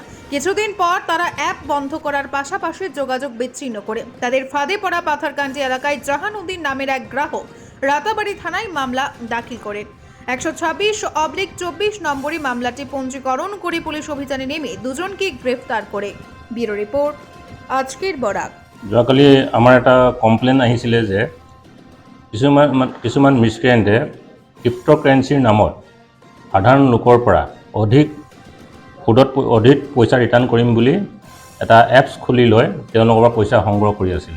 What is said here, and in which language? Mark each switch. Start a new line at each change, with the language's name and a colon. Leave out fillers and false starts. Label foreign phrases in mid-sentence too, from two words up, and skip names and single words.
Bangla: কিছুদিন পর তারা অ্যাপ বন্ধ করার পাশাপাশি যোগাযোগ বিচ্ছিন্ন করে তাদের ফাঁদে পড়া পাথারকান্দি এলাকায় জাহানুদ্দিন নামের এক গ্রাহক রাতাবাড়ি থানায় মামলা দাখিল করেন। 126/24 নম্বরে মামলাটি পঞ্জীকরণ করে পুলিশ অভিযানে নেমে দুজনকে গ্রেফতার করে। ব্যুরো রিপোর্ট, আজকের বরাক।
Assamese: যোৱাকালি আমাৰ এটা কমপ্লেইন আহিছিলে যে কিছুমান মিছক্ৰিয়েণ্টে ক্ৰিপ্টোকাৰেঞ্চিৰ নামত সাধাৰণ লোকৰ পৰা অধিক পইচা ৰিটাৰ্ণ কৰিম বুলি এটা এপছ খুলি লৈ তেওঁলোকৰ পৰা পইচা সংগ্ৰহ কৰি আছিলে।